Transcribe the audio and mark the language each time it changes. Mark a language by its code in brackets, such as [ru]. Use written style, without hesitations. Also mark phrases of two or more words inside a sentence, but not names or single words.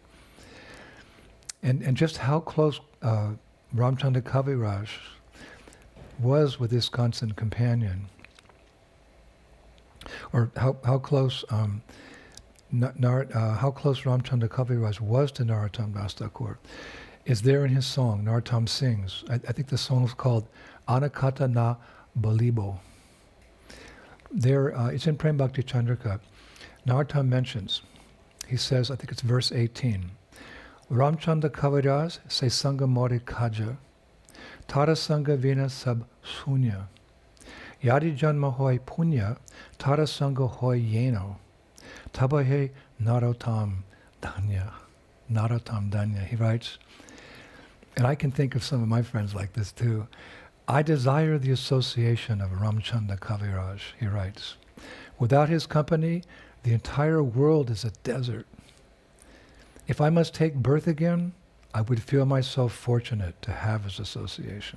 [en] And just how close Ramchandra Kaviraj was with this constant companion, or how close how close Ramchandra Kaviraj was to Narottam Das Thakur is there in his song. Narottam sings. I think the song is called Anakata Na Balibo. There, it's in Prem Bhakti Chandrika. Narottam mentions, he says, I think it's verse 18, Ramchandra Kaviraj [bn] সে সঙ্গ মোরি কাজ, তার সঙ্গ বিনা সব শূন্য, যদি জন্ম হয় পুণ্য, তার সঙ্গ হয় যেন, তবে নরোত্তম ধন্য. [en] He writes, and I can think of some of my friends like this too. I desire the association of Ramchandra Kaviraj, he writes. Without his company, the entire world is a desert. If I must take birth again, I would feel myself fortunate to have his association.